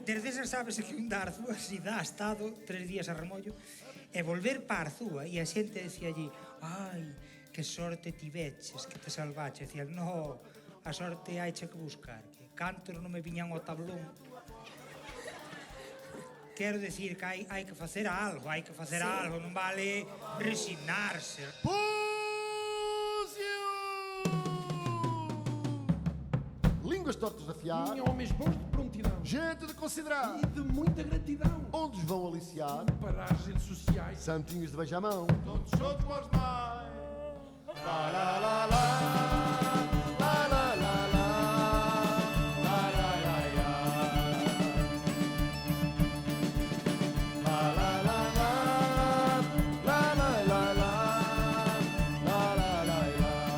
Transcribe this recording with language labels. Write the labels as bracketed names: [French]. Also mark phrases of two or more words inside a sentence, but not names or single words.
[Galician] desde esa sabes que un da Arzúa si dá estado 3 días a remollo e volver pa Arzúa e a xente decía allí, ai, que sorte tiveches, que te salvaches. Decían, no, a sorte haiche que buscar, que cantos non me viñan ao tablón. Quero decir que hai que facer algo, non vale resignarse. Púcio! [Portuguese] Línguas tortas de afiar, Homens bons de prontidão gente de considerar, e de muita gratidão onde os vão aliciar, para as redes sociais. santinhos de beijamão, todos juntos para os mais. La la la la, la la la la, la la la la, la la la la, la la la la, la la la la.